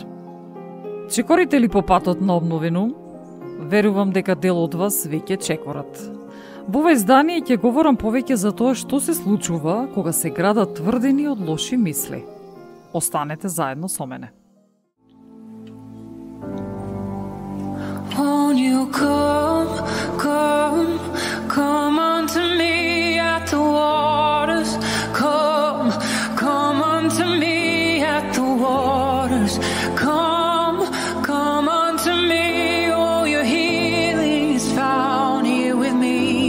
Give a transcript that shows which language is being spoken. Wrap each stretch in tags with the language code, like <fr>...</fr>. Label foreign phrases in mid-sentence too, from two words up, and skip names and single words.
<mk>Чекорите ли по патот на обновено? Верувам дека дел од вас веќе чекорат. Во ова издание ќе говорам повеќе за тоа што се случува кога се градат тврдини од лоши мисли. Останете заедно со мене.</mk> <en>Won't you come unto me at the waters, come unto me at the waters, come unto me, oh your healing is found here with me.</en>